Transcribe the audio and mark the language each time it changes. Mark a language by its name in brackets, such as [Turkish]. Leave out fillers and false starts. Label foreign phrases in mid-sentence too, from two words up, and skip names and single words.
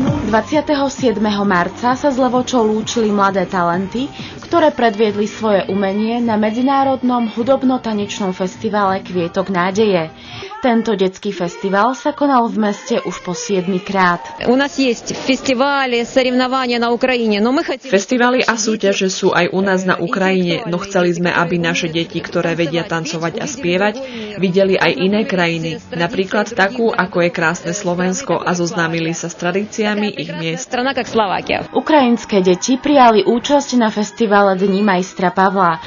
[Slovak] 27. marca sa s Levočou lúčili mladé talenty, ktoré predviedli svoje umenie na medzinárodnom hudobno-tanečnom festivale Kvietok nádeje. Tento detský festival sa konal v meste už po 7. krát. [Russian] У нас есть фестивали, соревнования на Украине, но мы хотим... [Slovak] Festivaly a súťaže sú aj u nás na Ukrajine, no chceli sme, aby naše deti, ktoré vedia tancovať a spievať, videli aj iné krajiny, napríklad takú, ako je krásne Slovensko, a zoznámili sa s tradíciami ich miest. Strana jak Slovakia. Ukrajinské deti prijali účasť na festivale Dní majstra Pavla.